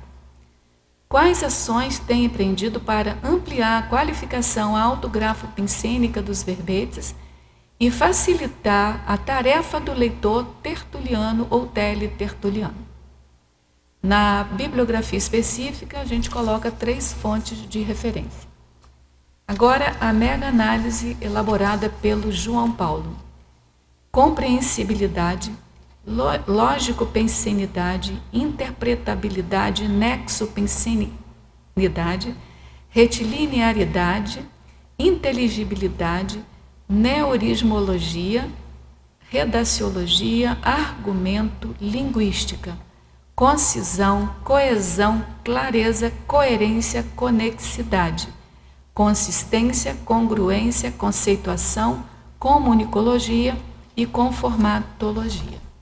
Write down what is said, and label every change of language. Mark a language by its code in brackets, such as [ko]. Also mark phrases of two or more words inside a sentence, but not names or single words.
[pt] Quais ações tem empreendido para ampliar a qualificação autografo-pensênica dos verbetes e facilitar a tarefa do leitor tertuliano ou teletertuliano? Na bibliografia específica, a gente coloca 3 fontes de referência. Agora, a mega-análise elaborada pelo João Paulo. Compreensibilidade, lógico-pensenidade, interpretabilidade, nexo-pensenidade, retilinearidade, inteligibilidade, neorismologia, redaciologia, argumento, linguística, concisão, coesão, clareza, coerência, conexidade, consistência, congruência, conceituação, comunicologia e conformatologia.